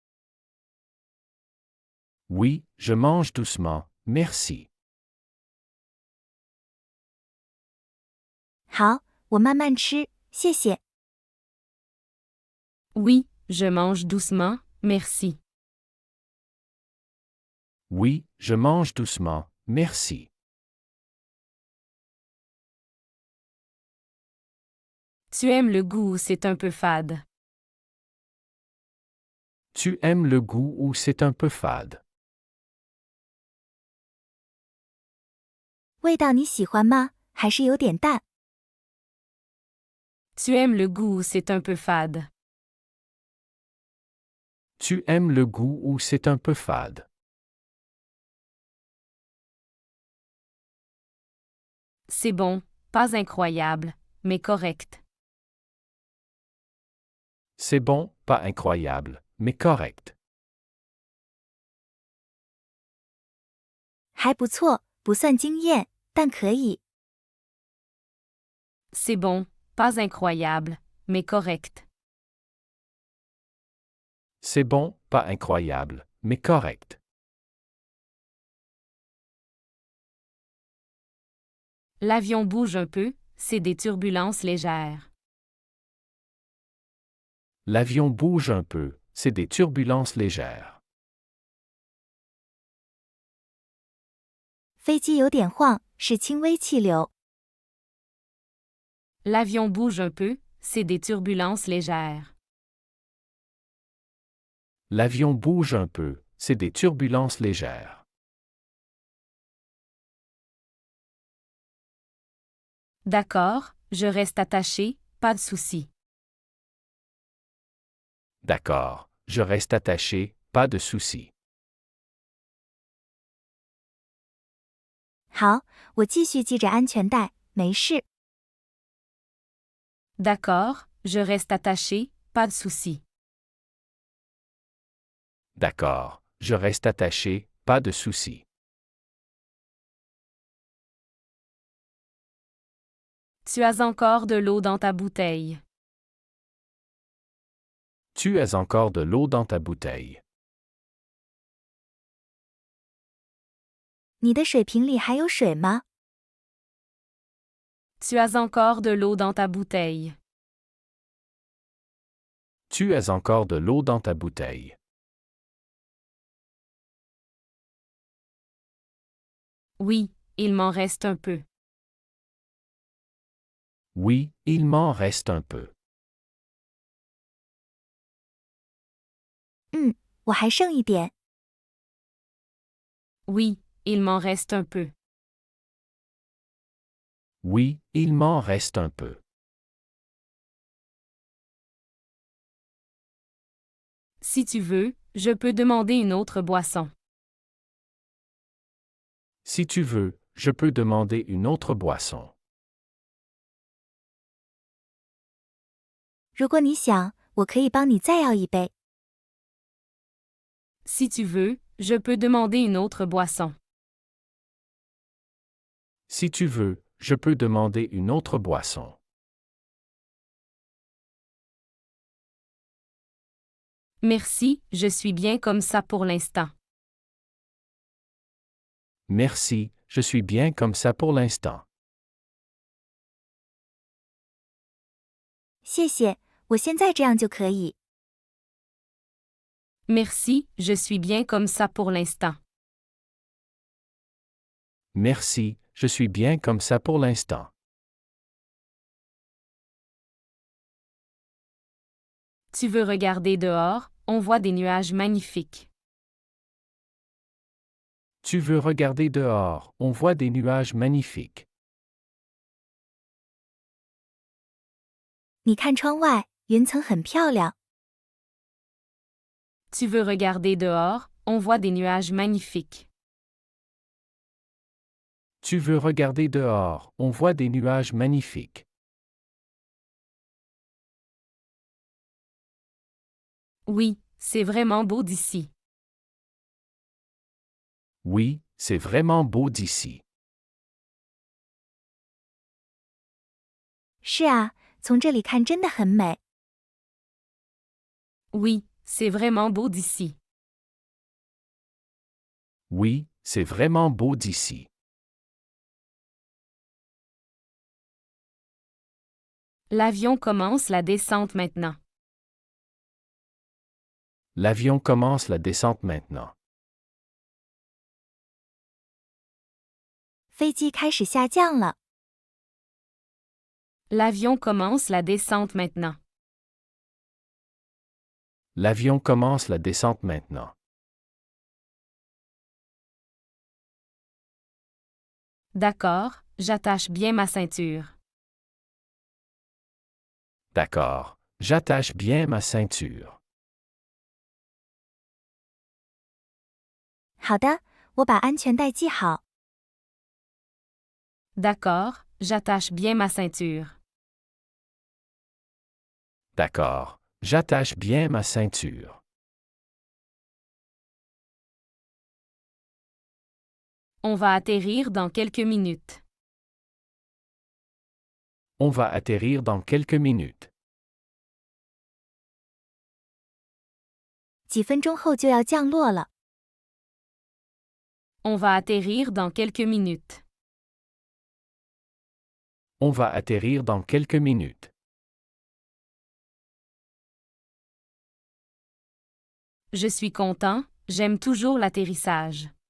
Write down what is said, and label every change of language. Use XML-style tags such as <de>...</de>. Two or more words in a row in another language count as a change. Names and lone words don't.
<fr>Oui, je mange doucement, merci.</fr> <zh>好，我慢慢吃，谢谢。</zh> <fr>Oui, je mange doucement, merci. Oui, je mange doucement, merci. Tu aimes le goût ou c'est un peu fade? Tu aimes le goût ou c'est un peu fade?</fr> <zh>味道你喜欢吗？还是有点淡？</zh> <fr>Tu aimes le goût ou c'est un peu fade? Tu aimes le goût ou c'est un peu fade? C'est bon, pas incroyable, mais correct. C'est bon, pas incroyable, mais correct.</fr> <zh>还不错，不算惊艳，但可以。</zh> <fr>C'est bon, pas incroyable, mais correct. C'est bon, pas incroyable, mais correct. L'avion bouge un peu, c'est des turbulences légères. L'avion bouge un peu, c'est des turbulences légères.</fr> <zh>飞机有点晃，是轻微气流。</zh> <fr>L'avion bouge un peu, c'est des turbulences légères. L'avion bouge un peu, c'est des turbulences légères. D'accord, je reste attaché, pas de souci. D'accord, je reste attaché, pas de souci.</fr> <zh>好，我继续系着安全带，没事。</zh> <fr>D'accord, je reste attaché, pas de souci. D'accord, je reste attaché, pas de souci. Tu as encore de l'eau dans ta bouteille. Tu as encore de l'eau dans ta bouteille.</fr> <zh>你的水瓶里还有水吗？</zh> <fr>Tu as encore de l'eau dans ta bouteille. Tu as encore de l'eau dans ta bouteille. Oui, il m'en reste un peu. Oui, il m'en reste un peu.</fr> <zh>我还剩一点。</zh> <fr>Oui, il m'en reste un peu. Oui, il m'en reste un peu. Si tu veux, je peux demander une autre boisson. Si tu veux, je peux demander une autre boisson.</fr> <zh>如果你想，我可以帮你再要一杯。</zh> <fr>Si tu veux, je peux demander une autre boisson. Si tu veux, je peux demander une autre boisson. Merci, je suis bien comme ça pour l'instant. Merci, je suis bien comme ça pour l'instant.</fr> <zh>谢谢，我现在这样就可以。</zh> <fr>Merci, je suis bien comme ça pour l'instant. Merci, je suis bien comme ça pour l'instant. Tu veux regarder dehors, on voit des nuages magnifiques. Tu veux regarder dehors, on voit des nuages magnifiques.</fr> <zh>你看窗外，云层很漂亮。</zh> <fr>Tu veux regarder dehors, on voit des nuages magnifiques. Tu veux regarder dehors, on voit des nuages magnifiques. Oui, c'est vraiment beau d'ici. Oui, c'est vraiment beau d'ici.</fr> <zh>是啊，从这里看真的很美。</zh> <fr>Oui, c'est vraiment beau d'ici. Oui, c'est vraiment beau d'ici. L'avion commence la descente maintenant. L'avion commence la descente maintenant.</fr> <zh>飞机开始下降了。</zh> <fr>L'avion commence la descente maintenant. L'avion commence la descente maintenant. D'accord, j'attache bien ma ceinture. D'accord, j'attache bien ma ceinture.</fr> <zh>好的，我把安全带系好。</zh> <fr>D'accord, j'attache bien ma ceinture. D'accord, j'attache bien ma ceinture. On va atterrir dans quelques minutes. On va atterrir dans quelques minutes.</fr> <zh>几分钟后就要降落了。</zh> <fr>On va atterrir dans quelques minutes. On va atterrir dans quelques minutes. Je suis content, j'aime toujours l'atterrissage.</fr>